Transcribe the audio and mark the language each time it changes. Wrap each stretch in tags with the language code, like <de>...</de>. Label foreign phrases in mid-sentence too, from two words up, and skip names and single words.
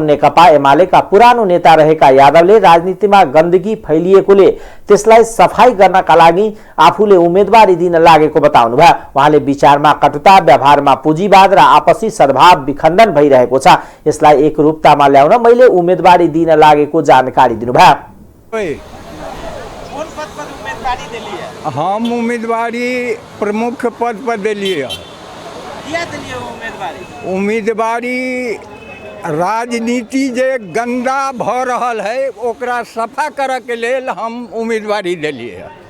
<ne>नेकपा एमालेका पुरानो नेता रहेका यादवले राजनीतिमा गन्दगी फैलिएकोले त्यसलाई सफाई गर्नका लागि आफूले उम्मेदवारी दिन लागेको बताउनुभयो। उहाँले विचारमा कटुता, व्यवहारमा पुँजीवाद र आपसी सद्भाव विखण्डन भइरहेको छ, यसलाई एकरूपतामा ल्याउन मैले उम्मेदवारी दिन लागेको जानकारी दिनुभयो।</ne> <mai>हम उम्मीदवारी प्रमुख पद पर दिलिए। उम्मीदवारी राजनीति जे गंदा भ रहल है ओकरा सफा करे के लेल हम उम्मीदवारी दिलिए।</mai>